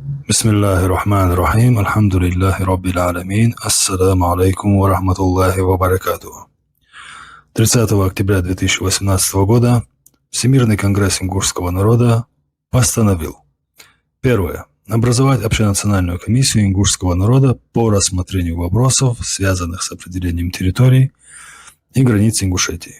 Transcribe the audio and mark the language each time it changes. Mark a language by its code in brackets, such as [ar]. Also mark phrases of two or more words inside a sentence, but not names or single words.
[ar] بسم الله الرحمن الرحيم الحمد لله رب العالمين السلام عليكم ورحمة الله وبركاته. [ru] 30 октября 2018 года Всемирный конгресс ингушского народа постановил: первое. Образовать общенациональную комиссию ингушского народа по рассмотрению вопросов, связанных с определением территорий и границ Ингушетии.